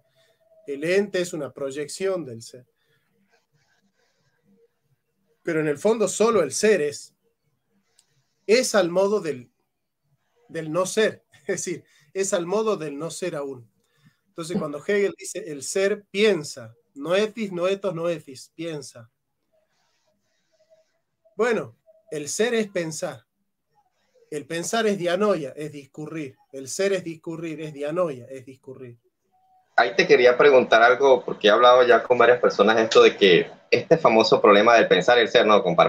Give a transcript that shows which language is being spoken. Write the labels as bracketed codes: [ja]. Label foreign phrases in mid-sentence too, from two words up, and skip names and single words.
[es] El ente es una proyección del ser. Pero en el fondo solo el ser es al modo del no ser, es decir, es al modo del no ser aún. Entonces cuando Hegel dice el ser piensa, noetis, noetos, noetis, piensa. Bueno, el ser es pensar. El pensar es dianoia, es discurrir. El ser es discurrir, es dianoia, es discurrir. Ahí te quería preguntar algo, porque he hablado ya con varias personas esto de que este famoso problema del pensar y el ser, ¿no?